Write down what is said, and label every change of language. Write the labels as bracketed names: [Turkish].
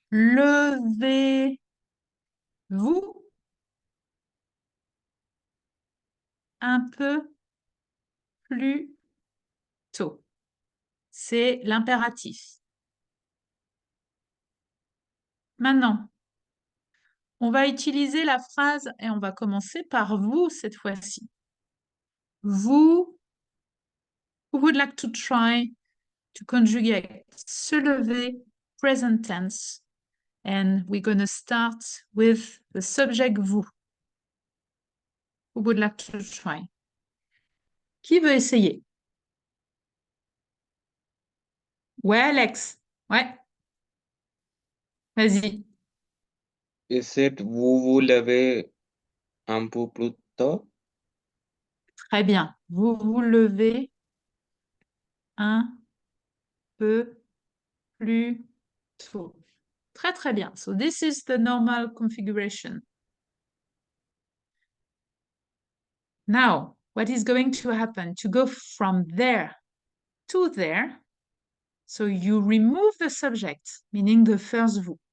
[French] Levez-vous un peu plus tôt. C'est l'impératif. Maintenant, on va utiliser la phrase et on va commencer par vous cette fois-ci. [English] Vous, who would like to try to conjugate se lever, present tense, and we're going to start with the subject vous. Who would like to try? [French] Qui veut essayer? Ouais, Alex. Ouais. Vas-y. [English] Is it [French] vous vous levez un peu plus tôt? Très bien. Vous vous levez un peu plus tôt. Très, très bien. [English] So this is the normal configuration. Now, what is going to happen? To go from there to there, so you remove the subject, meaning the first vous.